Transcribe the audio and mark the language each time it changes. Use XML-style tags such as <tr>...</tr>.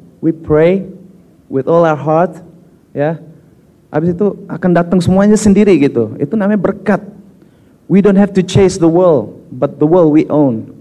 <en>We pray with all our heart, ya.</en> <id>Habis itu akan datang semuanya sendiri gitu. Itu namanya berkat.</id> <en>We don't have to chase the world, but the world we own.</en>